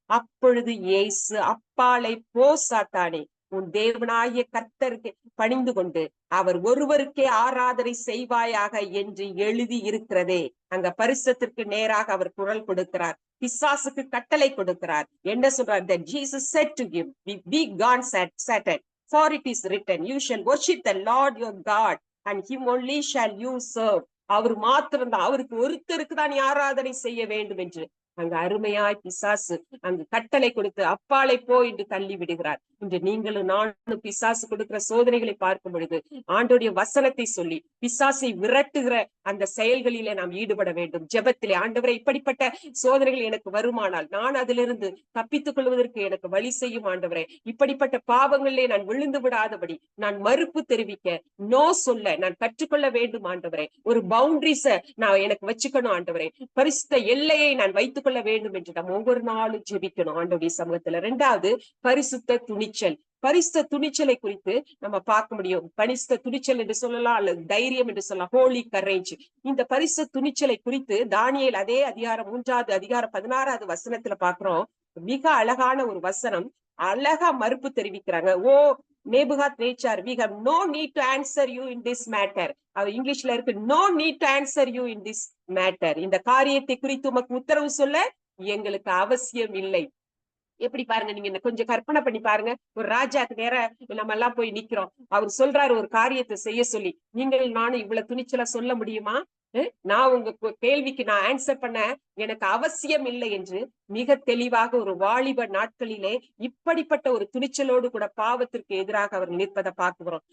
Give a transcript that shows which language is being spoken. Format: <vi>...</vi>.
<ta>அப்பொழுது இயேசு, அப்பாலை போ சாத்தானே, உன் தேவனாகிய கர்த்தருக்கு பணிந்து கொண்டு அவர் ஒருவருக்கே ஆராதனை செய்வாயாக என்று எழுதி இருக்கிறதே. அங்க பரிசுத்தத்திற்கு நேராக அவர் குரல் கொடுக்கிறார், பிசாசுக்கு கட்டளை கொடுக்கிறார். என்ன சொல்றார்?</ta> <en>That Jesus said to him, be gone Satan, for it is written, you shall worship the Lord your God and him only shall you serve.</en> <ta>அவர் மாத்திரம்தான், அவருக்கு ஒருத்தருக்கு தான் ஆராதனை செய்ய வேண்டும் என்று அங்க அருமையாய் பிசாசு அங்கு கட்டளை கொடுத்து அப்பாலை போ என்று தள்ளி விடுகிறார். இன்று நீங்களும் நானும் பிசாசு கொடுக்கிற சோதனைகளை பார்க்கும் பொழுது ஆண்டோடைய வசனத்தை சொல்லி பிசாசை விரட்டுகிற அந்த செயல்களிலே நாம் ஈடுபட வேண்டும். ஜெபத்திலே, ஆண்டவரே இப்படிப்பட்ட சோதனைகள் எனக்கு வருமானால் நான் அதிலிருந்து தப்பித்துக் கொள்வதற்கு எனக்கு வழி செய்யும் ஆண்டவரே. இப்படிப்பட்ட பாவங்களிலே நான் விழுந்து விடாதபடி நான் மறுப்பு தெரிவிக்க, நோ சொல்ல நான் கற்றுக்கொள்ள வேண்டும் ஆண்டவரே. ஒரு பவுண்டரிஸ நான் எனக்கு வச்சுக்கணும் ஆண்டவரே. பரிசுத்த எல்லையை நான் வைத்துக் கொள்ள வேண்டும் என்று நாம் ஒவ்வொரு நாளும் ஜெபிக்கணும் ஆண்டவருடைய சமூகத்துல. 2வது, பரிசுத்த துணிச்சல். பரிசுத்த துணிச்சலை குறித்து நம்ம பார்க்க முடியும். பரிசுத்த துணிச்சல் என்று சொல்லலாம், அல்லது தைரியம் என்று சொல்லலாம், ஹோலி கரேஜ். இந்த பரிசுத்த துணிச்சலை குறித்து தானியேல் அதே அதிகாரம் 3வது அதிகாரம் 16வது வசனத்துல பாக்குறோம். மிக அழகான ஒரு வசனம். அழகா மறுப்பு தெரிவிக்கிறாங்க.</ta> <en>O Nebuchadnezzar, we have no need to answer you in this matter.</en> <ta>இங்கிலீஷ்ல இருக்கு,</ta> <en>no need to answer you in this matter.</en> <ta>இந்த காரியத்தை குறித்து உமக்கு உத்தரவு சொல்ல எங்களுக்கு அவசியம் இல்லை. எப்படி பாருங்க, நீங்க கொஞ்சம் கற்பனை பண்ணி பாருங்க. ஒரு ராஜாக்கு நேர நம்ம எல்லாம் போய் நிக்கிறோம். அவர் சொல்றாரு ஒரு காரியத்தை செய்ய சொல்லி, நீங்கள் நானும் இவ்வளவு துணிச்சலா சொல்ல முடியுமா? நான் உங்க கேள்விக்கு நான் ஆன்சர் பண்ண எனக்கு அவசியம் இல்லை என்று மிக தெளிவாக ஒரு வாலிப நாட்களிலே இப்படிப்பட்ட ஒரு துணிச்சலோடு கூட பாவத்திற்கு எதிராக அவர் நிற்பதை பார்க்கிறோம்.</ta>